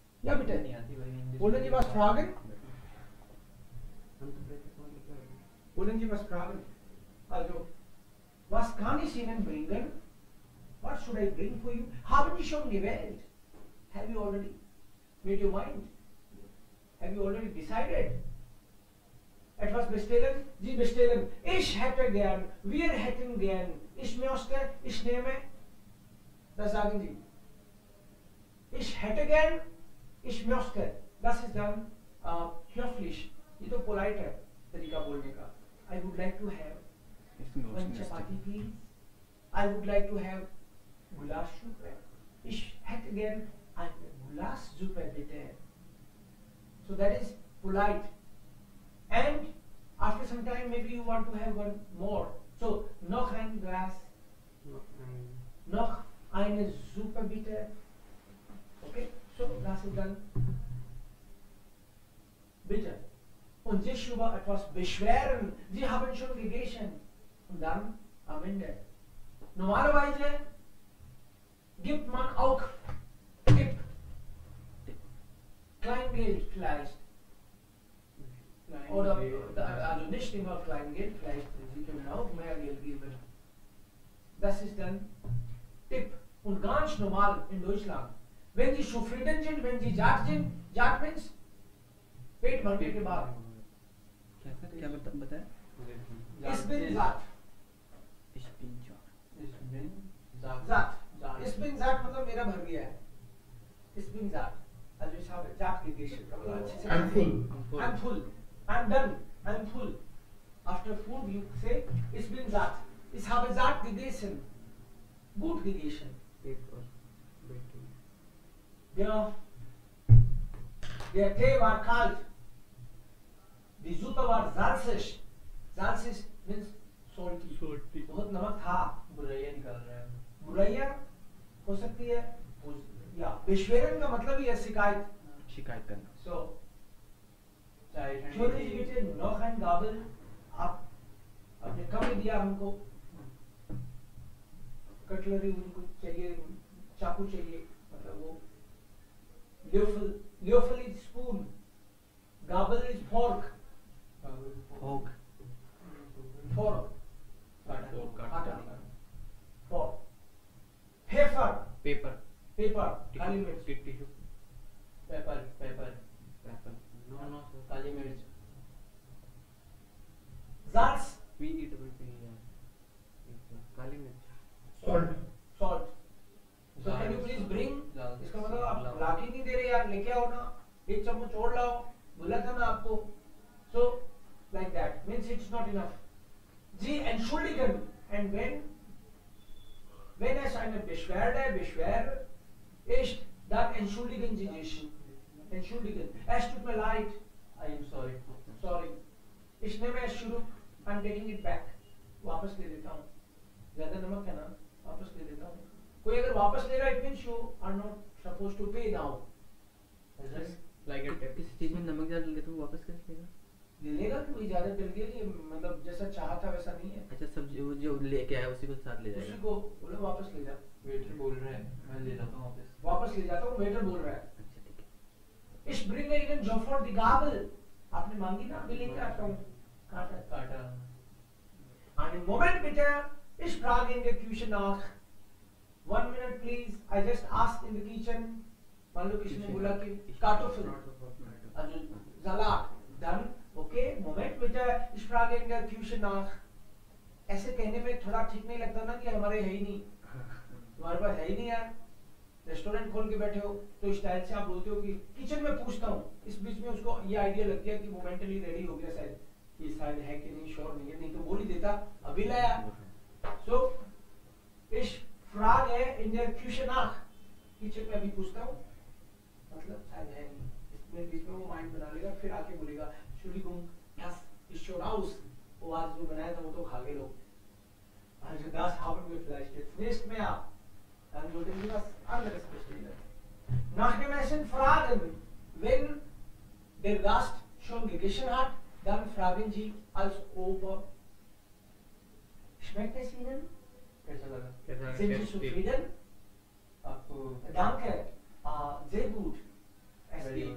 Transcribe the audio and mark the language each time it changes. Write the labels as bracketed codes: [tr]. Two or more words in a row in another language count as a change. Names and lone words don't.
[de] Ja, bitte. Wollen Sie was fragen? Wollen Sie was fragen? Also, was kann ich Ihnen bringen? [en] What should I bring for you? [de] Haben Sie schon gewählt? [en] Have you already made your mind? Have you already decided? [de] Etwas bestellen? Sie bestellen. Ich hätte gern, wir hätten gern, ich möchte, ich nehme. Das sagen Sie. Ich hätte gern, ich möchte. Das ist dann höflich. [hi] ये तो polite है तरीका बोलने का. [en] I would like to have one chapati please. I would like to have Gulaschsuppe. [de] Ich hätte gern eine Gulaschsuppe bitte. [en] So that is polite. And after some time maybe you want to have one more. [de] So noch ein Glas. Noch eine Suppe bitte. Okay? So das ist dann bitte. Und sich über etwas beschweren. Sie haben schon gegessen. Und dann am Ende. Normalerweise gibt man auch Tipp. Kleingeld vielleicht. Oder also nicht immer Kleingeld, vielleicht Sie können auch mehr Geld geben. Das ist dann Tipp. Und ganz normal in Deutschland. Wenn Sie zufrieden sind, wenn Sie satt sind, satt means [hi] पेट भरने के बाद क्या बताया? [de] Ich bin satt. Ich bin satt. Ich bin satt [hi] मतलब मेरा भर गया है. [de] Ich bin satt. Also ich habe satt gegessen. [en] I'm full. I'm full. I'm done. I'm full. After food you say [de] ich bin satt. Ich habe satt gegessen. Gut gegessen. Der Tee war kalt. Die Suppe war salzig. Salzig [en] means salty. [hi] बहुत नमक था. बुराइयां निकाल रहे हैं. बुराइयां हो सकती है. या बेशवेरन का मतलब ही है शिकायत. शिकायत करना. So छोटी सी बेटे [de] noch ein Gabel. [hi] आपने कम दिया हमको. कटलरी उनको चाहिए. चाकू चाहिए. मतलब वो Löffel [en] is spoon. Gabel is fork. Fork. Fork. [hi] Katta. [en] Fork. Pepper. Paper. Paper. [hi] काली मिर्च. [en] Tissue. पेपर. No. [hi] काली मिर्च. [de] Salz. [en] We eat [hi] काली मिर्च. [en] Salt. So can you please bring? [hi] इसका मतलब आप ला के नहीं दे रहे यार, लेके आओ ना. एक चम्मच और लाओ. बोला था ना आपको. [en] So like that means it's not enough. [de] Sie entschuldigen. And wenn es eine Beschwerde ist, dann entschuldigen Sie sich. Entschuldigen. Es tut mir leid. [en] I am sorry. [de] Sorry. Ich nehme es zurück. [en] I'm taking it back. [hi] वापस ले लेता हूँ. ज़्यादा नमक है ना, वापस ले लेता हूँ. कोई अगर वापस ले रहा है, [en] it means you are not supposed to pay now. Like a tip. [hi] किसी चीज में नमक ज्यादा डल गया तो वापस कैसे लेगा? ले लेगा कि कोई ज्यादा डल गया, ये मतलब जैसा चाहा था वैसा नहीं है. अच्छा सब्जी वो जो लेके आया उसी को साथ ले जाएगा. उसी को बोलो वापस ले जा. वेटर बोल रहे हैं, मैं ले जाता हूँ वापस. वापस ले जाता हूँ, वेटर बोल रहा है. अच्छा ठीक है. [de] Ich bringe Ihnen sofort die Gabel. [hi] आपने मांगी ना, मैं लेके आता हूँ. काटा. [de] Einen Moment bitte. Ich frage in der Küche nach. [en] 1 minute please. I just asked in the kitchen. [hi] मान लो किसी ने बोला कि Kartoffel. [de] Also Salat. Dann okay. Moment bitte. Ich frage in der Küche nach. [hi] ऐसे कहने में थोड़ा ठीक नहीं लगता ना कि हमारे है ही नहीं. तुम्हारे पास है ही नहीं यार. रेस्टोरेंट खोल के बैठे हो तो स्टाइल से आप बोलते हो कि किचन में पूछता हूँ. इस बीच में उसको ये आइडिया लग गया कि [en] momently ready [hi] हो गया शायद. ये शायद है कि नहीं, श्योर नहीं है, नहीं तो बोल ही देता. अभी लाया. [de] So ich frage in der Küche nach. [hi] किचन में अभी पूछता हूँ. मतलब शायद है नहीं. इसमें बीच में वो माइंड बना लेगा, फिर आके बोलेगा [de] Entschuldigung, das ist schon aus. [hi] वो आज जो बनाया था वो तो खा गए लोग. [de] Also das haben wir vielleicht jetzt nicht mehr. Dann sollten wir was anderes bestellen. Nach dem Essen fragen. Wenn der Gast schon gegessen hat, dann fragen Sie als Ober. Schmeckt es Ihnen? [hi] कैसा लगा? [de] Sind Sie zufrieden? [hi] आपको [de] Danke. Sehr gut. Es